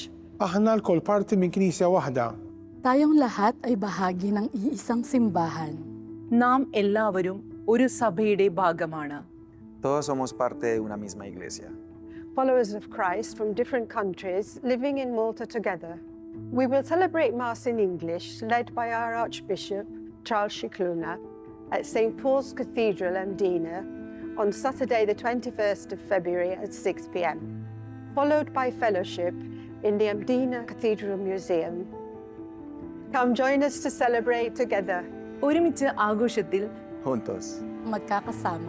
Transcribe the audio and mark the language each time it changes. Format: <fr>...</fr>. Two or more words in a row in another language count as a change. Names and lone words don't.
<mt>Aħna l-kol parti minn knisja waħda.</mt> <tl>Tayong lahat ay bahagi ng iisang simbahan.</tl> <ml>നാം എല്ലാവരും ഒരു സഭയുടെ ഭാഗമാണ്.</ml> <es>Todos somos parte de una misma iglesia.</es> <en>Followers of Christ from different countries living in Malta together. We will celebrate Mass in English, led by our Archbishop, Charles Cicluna, at St. Paul's Cathedral, Mdina, on Saturday the 21st of February at 6 p.m. followed by fellowship in the Mdina Cathedral Museum. Come join us to celebrate together.</en> <ml>ഒരുമിച്ച് ആഘോഷത്തിൽ</ml> <es>Juntos.</es> <tl>Magkakasama.</tl>